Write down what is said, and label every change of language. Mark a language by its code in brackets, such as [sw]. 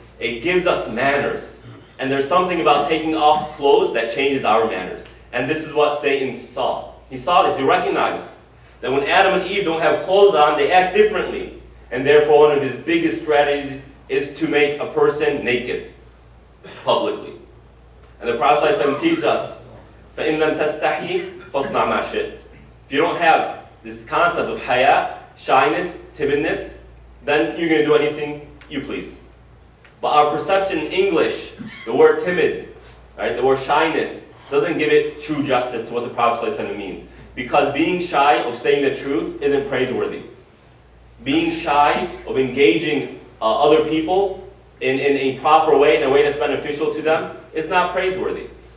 [en] It gives us manners. And there's something about taking off clothes that changes our manners. And this is what Satan saw. He saw this. He recognized that when Adam and Eve don't have clothes on, they act differently. And therefore, one of his biggest strategies is to make a person naked publicly. And the Prophet ﷺ teaches us, [ar] فَإِن لَمْ تَسْتَحْيِ فَاصْنَعْ مَا شِئْتَ. [en] If you don't have this concept of haya, shyness, timidness, then you're going to do anything you please. But our perception in English, the word timid, right, the word shyness, doesn't give it true justice to what the Prophet ﷺ means. Because being shy of saying the truth isn't praiseworthy. Being shy of engaging other people in a proper way, in a way that's beneficial to them, is not praiseworthy.